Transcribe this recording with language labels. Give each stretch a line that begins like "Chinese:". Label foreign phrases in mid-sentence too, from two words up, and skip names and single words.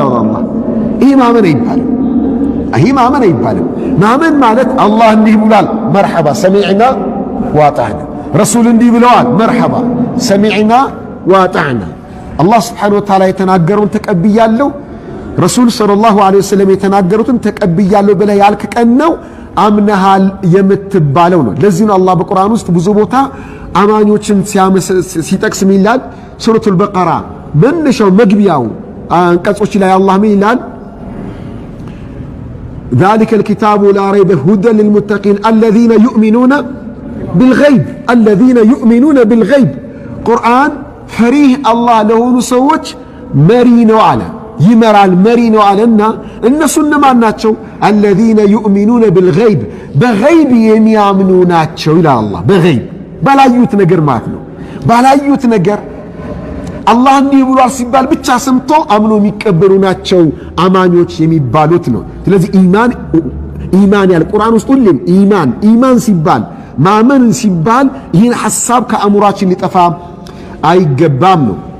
Amharic: አለ አላህ። ይህ ማመን አይባልም። ይህ ማመን አይባልም። ማመን ማለት አላህ እንዲህ ብሏል፣
Arabic: مرحبا سمعنا وأطعنا።
Amharic: ረሱል እንዲህ ብለዋል፣
Arabic: مرحبا سمعنا وأطعنا።
Amharic: አላህ
Arabic: سبحانه وتعالى
Amharic: የተናገረውን ተቀብያለሁ፣ ረሱል
Arabic: صلى الله عليه وسلم
Amharic: የተናገሩትን ተቀብያለሁ ብለህ ያልክ ቀን ነው አምነሃል የምትባለው ነው። ለዚህ ነው አላህ በቁርአን ውስጥ ብዙ ቦታ አማኞችን ሲጠቅስ ምን ይላል? ሱረቱል በቀራ መነሻው መግቢያው አንቀጾች ላይ አላህ ምን ይላል?
Arabic: ذلك الكتاب لا ريب هدى للمتقين الذين يؤمنون بالغيب
Amharic: ቁርአን ፈሪህ አላህ ለሆኑ ሰዎች መሪ ነው አለ፣ ይመራል መሪ ነው አለና እነሱ እነማን ናቸው?
Arabic: الذين يؤمنون بالغيب
Amharic: በገይብ የሚያምኑ ናቸው ይላል አላህ። በገይብ ባላዩት ነገር ማለት ነው። ባላዩት ነገር አላህ እንዲህ ብሏል ሲባል ብቻ ሰምቶ አምኖ የሚቀበሉ ናቸው አማኞች የሚባሉት ነው። ስለዚህ ኢማን ያለ ቁርአን ውስጥ ሁሌም ኢማን ሲባል ማመን ሲባል ይህን ሐሳብ ከአእምሯችን ሊጠፋ አይገባም ነው።